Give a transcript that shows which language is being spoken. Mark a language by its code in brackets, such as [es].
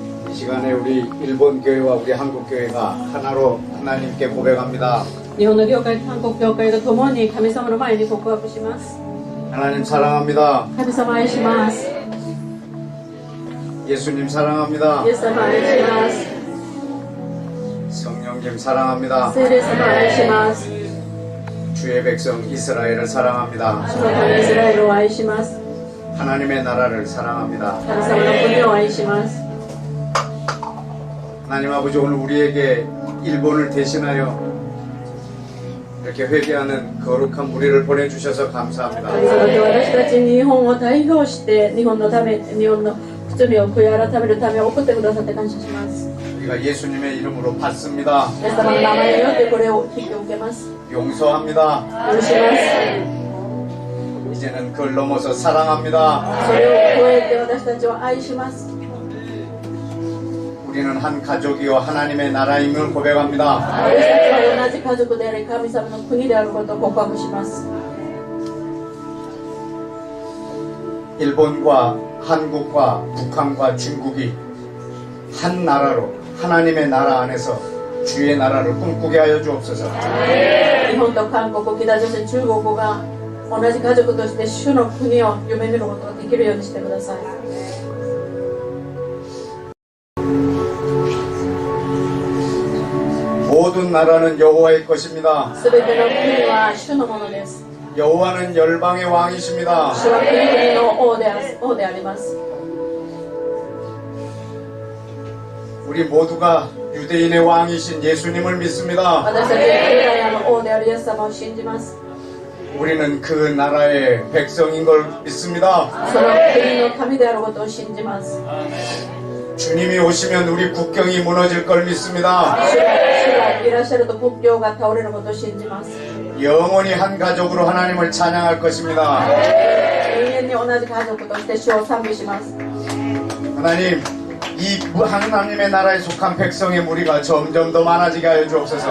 [ko] 이 시간에 우리 일본 교회와 우리 한국 교회가 하나로 하나님께 고백합니다. [ja] 日本の教会と韓国教会が共に神様の前に告白します。 [ko] 하나님 사랑합니다. [ja] 神様愛します。 [ko] 예수님 사랑합니다. [ja] イエス様愛します。 [ko] 성령님 사랑합니다. [ja] 聖霊様愛します。 [ko] 주의 백성 이스라엘을 사랑합니다. [ja] 主の神イスラエルを愛します。 [ko] 하나님의 나라를 사랑합니다. [ja] 神様の国を愛します。 [ko] 하나님 아버지 오늘 우리에게 일본을 대신하여 이렇게 회개하는 거룩한 무리를 보내주셔서 감사합니다. [ja] 神様で私たち日本を代表して日本のため、日本の罪を悔い改めるため送ってくださって感謝します。 [ko] 우리가 예수님의 이름으로 받습니다. [ja] イエス様の名前によってこれを引き受けます。 [ko] 용서합니다. [ja] 許します。 [ko] 이제는 그걸 넘어서 사랑합니다. [ja] それを超えて私たちを愛します。 [ko] 우리는 한 가족이요 하나님의 나라임을 고백합니다. [ja] 私たちは同じ家族であり神様の国であることを告白します。 [ko] 일본과 한국과 북한과 중국이 한 나라로 하나님의 나라 안에서 주의 나라를 꿈꾸게 하여 주옵소서. [ja] 日本と韓国、北朝鮮、中国が同じ家族として主の国を夢見ることができるようにしてください。 [ko] 모든 나라는 여호와의 것입니다. [ja] すべての国は主のものです。 [ko] 여호와는 열방의 왕이십니다. [ja] 主は国々の王であります。 [ko] 우리 모두가 유대인의 왕이신 예수님을 믿습니다. [ja] 私たちはユダヤの王であるイエス様を信じます。 [ko] 우리는 그 나라의 백성인 걸 믿습니다. [ja] その国の神であることを信じます。 [ko] 주님이 오시면 우리 국경이 무너질 걸 믿습니다. [ja] 主がいらっしゃると国境が倒れることを信じます。 [ko] 영원히 한 가족으로 하나님을 찬양할 것입니다. [ja] 永遠に同じ家族として主を賛美します。 [ko] 하나님, 이 하나님의 나라에 속한 백성의 무리가 점점 더 많아지게 하여 주옵소서.